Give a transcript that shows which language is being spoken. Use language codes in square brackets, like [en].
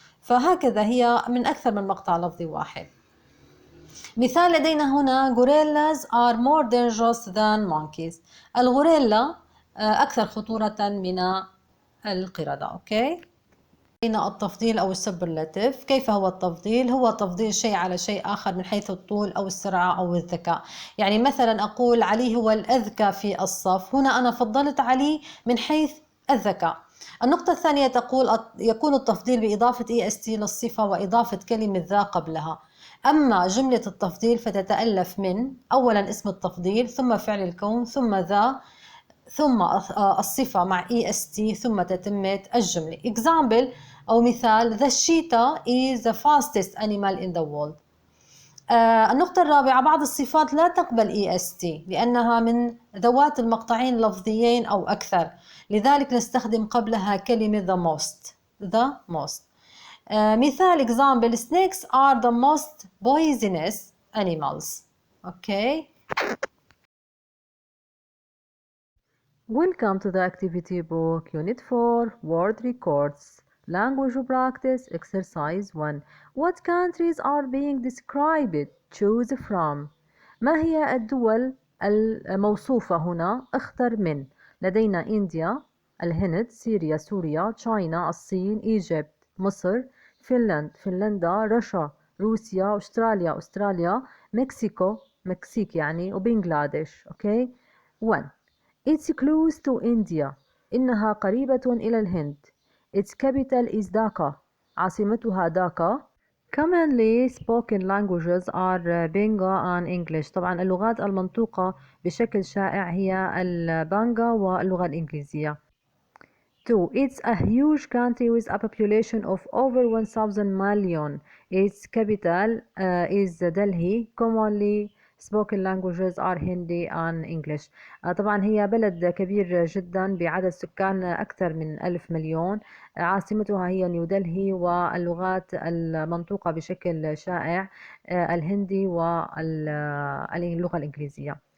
[ar] فهكذا هي من أكثر من مقطع لفظي واحد. [en] مثال: [ar] لدينا هنا [en] gorillas are more dangerous than monkeys. [ar] الغوريلا أكثر خطورة من القردة. أوكي. لدينا التفضيل أو السوبرلاتيف. كيف هو التفضيل؟ هو تفضيل شيء على شيء آخر من حيث الطول أو السرعة أو الذكاء. يعني مثلا أقول علي هو الأذكى في الصف، هنا أنا فضلت علي من حيث الذكاء. النقطة الثانية تقول يكون التفضيل بإضافة EST للصفة وإضافة كلمة ذا قبلها. أما جملة التفضيل فتتألف من أولا اسم التفضيل، ثم فعل الكون، ثم ذا، ثم الصفة مع EST، ثم تتمة الجملة. [en] Example [ar] أو مثال: [en] The cheetah is the fastest animal in the world. [ar] النقطة الرابعة: بعض الصفات لا تقبل EST لأنها من ذوات المقطعين اللفظيين أو أكثر، لذلك نستخدم قبلها كلمة the most. [en] مثال example: Snakes are the most poisonous animals. Okay. Welcome to the activity book, Unit 4, Word Records. Language Practice, Exercise 1. What countries are being described? Choose from. [ar] ما هي الدول الموصوفة هنا؟ اختر من. لدينا إنديا، الهند، سوريا، تشاينا، الصين، إيجيبت، مصر، فنلندا، روسيا، أستراليا، مكسيك يعني، وبنغلاديش. [en] Okay. 1. It's close to India. [ar] إنها قريبة إلى الهند. [en] Its capital is Dhaka. [ar] عاصمتها داكا. [en] Commonly spoken languages are Benga and English. [ar] طبعا اللغات المنطوقة بشكل شائع هي البانغا واللغة الإنجليزية. 2. [en] It's a huge country with a population of over 1,000 million. Its capital is Delhi. Commonly spoken languages are Hindi and English. [ar] طبعا هي بلد كبير جدا بعدد سكان أكثر من 1000 مليون. عاصمتها هي نيودلهي، واللغات المنطوقة بشكل شائع الهندي واللغة الإنجليزية.